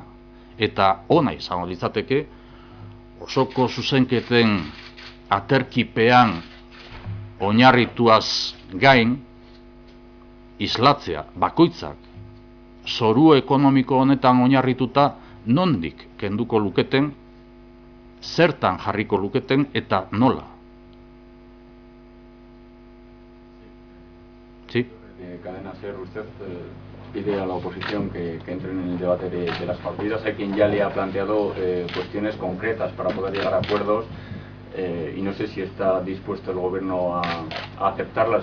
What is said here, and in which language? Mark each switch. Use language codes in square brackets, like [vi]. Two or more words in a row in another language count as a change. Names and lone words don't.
[eu] Eta ona izango litzateke osoko zuzenketen aterkipean oinarrituaz gain islatzea bakoitzak zoru ekonomiko honetan oinarrituta nondik kenduko luketen, zertan jarriko luketen eta nola. [es] Sí. Cadena Ser, usted pide a la oposición que entren en el debate de las partidas. Hay quien ya le ha planteado cuestiones concretas para poder llegar a acuerdos y no sé si está dispuesto el gobierno a aceptarlas.